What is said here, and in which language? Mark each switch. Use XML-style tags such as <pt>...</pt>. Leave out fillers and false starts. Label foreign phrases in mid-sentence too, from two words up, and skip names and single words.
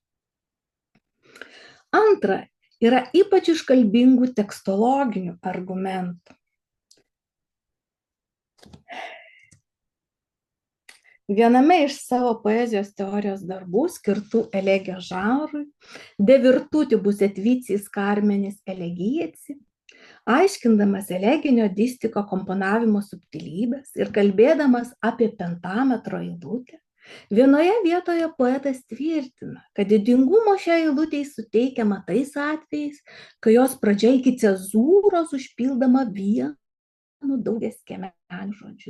<lt>Antra, yra ypač iškalbingų tekstologinių argumentų. Viename iš savo poezijos teorijos darbų skirtų elegijos žanrui, De virtutibus et vicis Carmenis elegiaci, aiškindamas eleginio distiko komponavimo subtilybės ir kalbėdamas apie pentametro eilutę, vienoje vietoje poetas tvirtina, kad didingumo šiai eilutei suteikiama tais atvejais, kai jos pradžia iki cezūros užpildama vienu daugiaskemeniu žodžiu.</lt>